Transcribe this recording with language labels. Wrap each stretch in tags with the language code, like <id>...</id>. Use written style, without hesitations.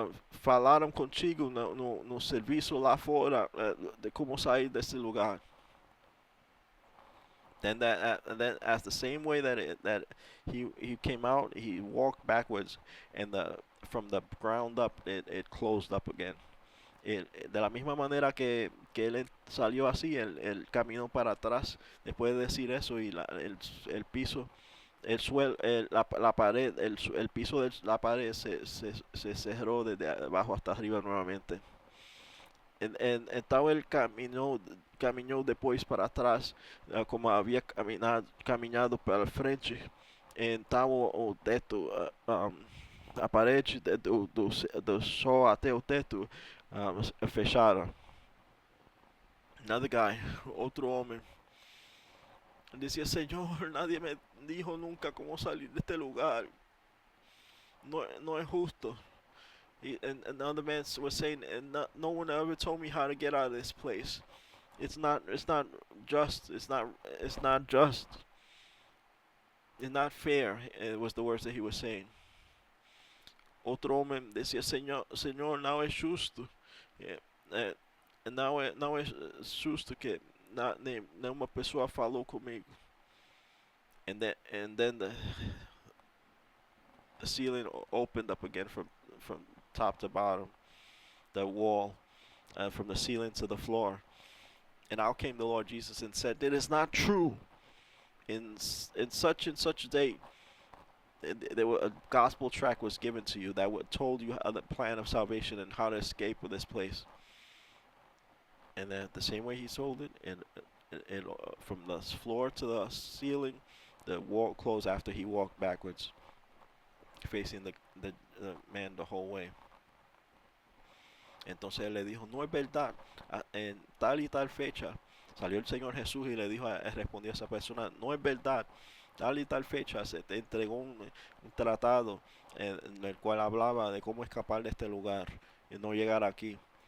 <pt>falaram contigo no serviço lá fora de como sair desse lugar.</pt> <en>Then as the same way that he came out, he walked backwards, and the from the ground up it closed up again.</en> <es>De la misma manera que él salió así, él caminó para atrás después de decir eso y el piso, el suelo, la pared, el piso de la pared se cerró desde abajo hasta arriba nuevamente.</es> <pt>Então ele caminhou depois para trás, como havia caminhado para frente. Então o teto, a parede do sol até o teto fecharam.</pt> <en>Another guy,</en> <pt>outro homem, dizia: Senhor,</pt> <es>nadie me dijo nunca cómo salir de este lugar. No es justo.</es> <en>And another man was saying, and no one ever told me how to get out of this place. It's not just. It's not just. It's not fair. It was the words that he was saying.</en> <pt>Outro homem</pt> <es>decía: Señor, no es justo.</es> <pt>Não é justo que nenhuma pessoa falou comigo.</pt> <en>And then the ceiling opened up again from top to bottom, the wall, from the ceiling to the floor. And out came the Lord Jesus and said, "It is not true. In such and such date, a gospel tract was given to you that told you the plan of salvation and how to escape with this place." And then the same way he told it, and from the floor to the ceiling, the wall closed after he walked backwards, facing the man the whole way.</en> <es>Entonces él le dijo: no es verdad, en tal y tal fecha salió el Señor Jesús y le dijo, respondió a esa persona: no es verdad, tal y tal fecha se te entregó un tratado en el cual hablaba de cómo escapar de este lugar y no llegar aquí.</es>